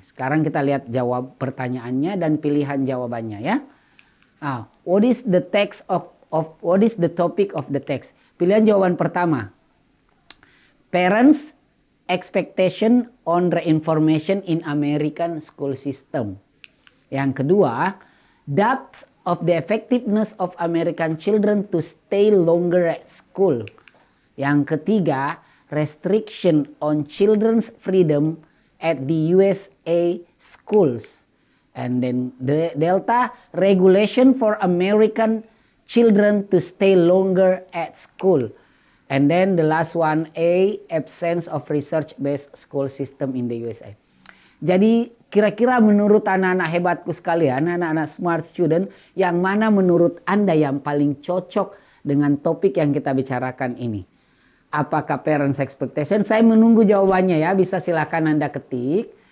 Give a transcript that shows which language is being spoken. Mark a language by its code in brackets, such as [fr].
[id] Sekarang kita lihat jawab pertanyaannya dan pilihan jawabannya ya. [en] What is the text what is the topic of the text? [id] Pilihan jawaban pertama, [en] parents expectation on reinformation in American school system. [id] Yang kedua, [en] doubt of the effectiveness of American children to stay longer at school. [id] Yang ketiga, [en] restriction on children's freedom at the USA schools. And then the delta, regulation for American children to stay longer at school. And then the last one, A, absence of research-based school system in the USA. [id] Jadi kira-kira menurut anak-anak hebatku sekalian, anak-anak [en] smart student, [id] yang mana menurut Anda yang paling cocok dengan topik yang kita bicarakan ini? Apakah [en] parents expectation? [id] Saya menunggu jawabannya ya, bisa silakan Anda ketik.